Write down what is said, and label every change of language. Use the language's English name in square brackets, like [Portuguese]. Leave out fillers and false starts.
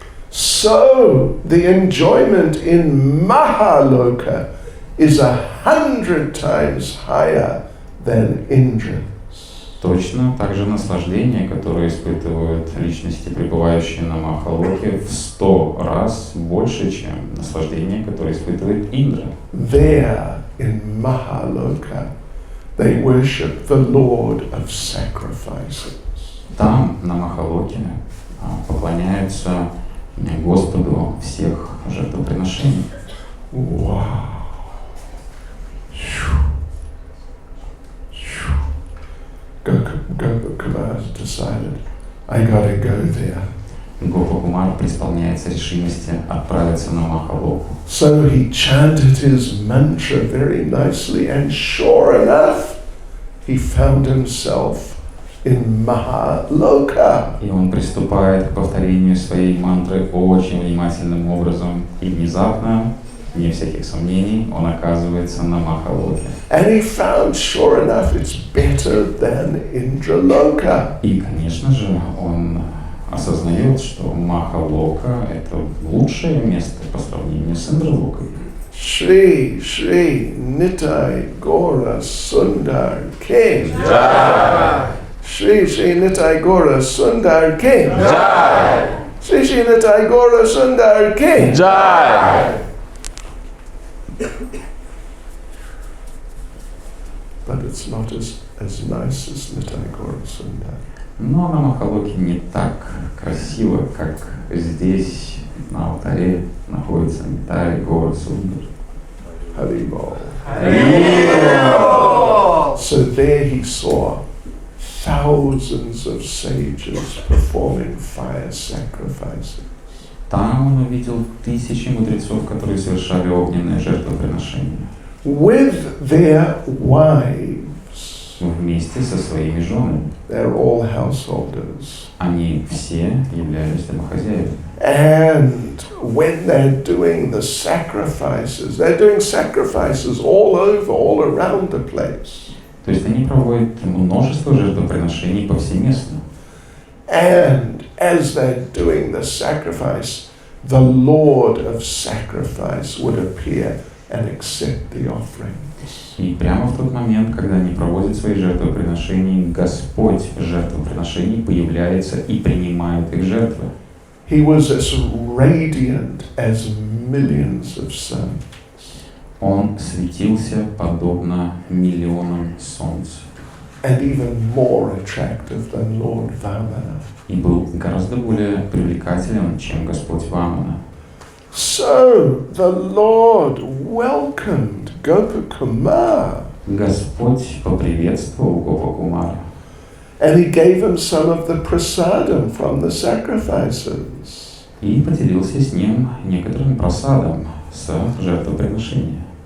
[English] so the enjoyment in Mahaloka is 100 times higher than Indra's. [Russian] точно так же наслаждение, которое испытывают личности, пребывающие на Махалоке, в 100 раз больше, чем наслаждение, которое испытывает Индра. [English] There in Mahaloka they worship the Lord of sacrifices. [Russian] Там, на Махалоке, поклоняются Господу всех жертвоприношений. [English] Wow. Gopakumar decided, I gotta go there. [Russian] Гопакумар преисполняется решимости отправиться на Махалоку. [English] So he chanted his mantra very nicely, and sure enough, he found himself in Mahaloka. [Russian] И он приступает к повторению своей мантры очень внимательным образом. И внезапно, вне всяких сомнений, он оказывается на Махалоке. [English] And he found, sure enough, it's better than Indraloka. [Russian] И, конечно же, он осознает, что Махалока — это лучшее место по сравнению с Индралокой. [English] Shri Shri Nitai Gora Sundar King. Jai. Shri Shri Nitai Gora Sundar King. Jai. Shri Shri Nitai Gora Sundar King. Jai. But it's not as nice as Nitai Gora Sundar. [Russian] Но на Махалоке не так красиво, как здесь, на алтаре, находится Нитай Гора Сундар. Haribol. Harибол. [English] So there he saw thousands of sages performing fire sacrifices. [Russian] Там он увидел тысячи мудрецов, которые совершали огненные жертвоприношения. [English] With their wives. [Russian] Вместе со своими женами. [English] They're all householders. [Russian] Они все являлись домохозяевами. [English] And when they're doing the sacrifices, they're doing sacrifices all over, all around the place. [Russian] То есть они проводят множество жертвоприношений повсеместно. [English] And as they're doing the sacrifice, the Lord of sacrifice would appear and accept the offerings. [Russian] И прямо в тот момент, когда они проводят свои жертвоприношения, Господь жертвоприношений появляется и принимает их жертвы. [English] He was as radiant as millions of suns. [Russian] Он светился подобно миллионам солнц. [English] And even more attractive than Lord Vamana. [Russian] И был гораздо более привлекателен, чем Господь Вамана. [English] So the Lord welcomed Gopakumar. [Russian] Господь поприветствовал Гопакумара. [English] And he gave him some of the prasadam from the sacrifices. [Russian] И поделился с ним некоторым просадом с жертвоприношения.